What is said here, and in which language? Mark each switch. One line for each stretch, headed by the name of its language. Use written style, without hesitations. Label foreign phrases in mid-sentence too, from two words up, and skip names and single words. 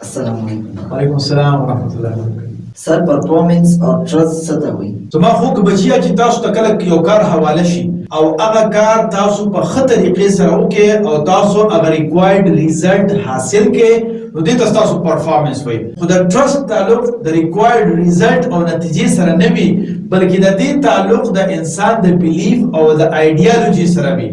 Arabic: السلام علیکم. وعلیکم السلام ورحمۃ اللہ وبرکاتہ.
Pashto: سر پرفارمنس او ټرست څه ته وایي؟ زما خوږ بچیا چې تاسو ته کله یو کار حواله شي او هغه کار تاسو په ښه طریقې سره وکړئ او تاسو هغه
English: required result
Pashto: حاصل کړئ نو دې ته تاسو پرفارمنس وایي. خو د ټرست تعلق د
English: required result
Pashto: او نتیجې سره نه وي بلکې د دې تعلق د انسان د بیلیف او د آیډیالوژي سره وي.